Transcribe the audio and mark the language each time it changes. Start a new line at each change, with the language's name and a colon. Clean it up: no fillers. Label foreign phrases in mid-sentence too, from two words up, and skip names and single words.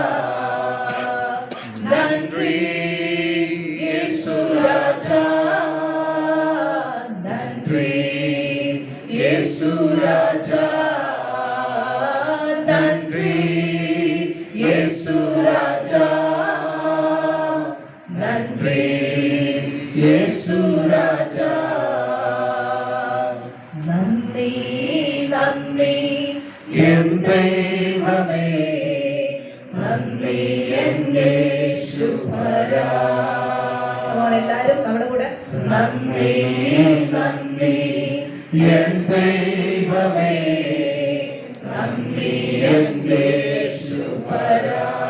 Tamil: நன்றி இயேசு ராஜா, நன்றி இயேசு ராஜா, நன்றி இயேசு ராஜா, நன்றி இயேசு ராஜா. நன்றி நன்றி என் தெய்வமே,
Malayalam: നന്ദി എന്റെ ശുഭരാ. എല്ലാവരും നമ്മുടെ കൂടെ നന്ദി നന്ദി എൻ ദൈവമേ, നന്ദി എന്റെ ശുഭരാ.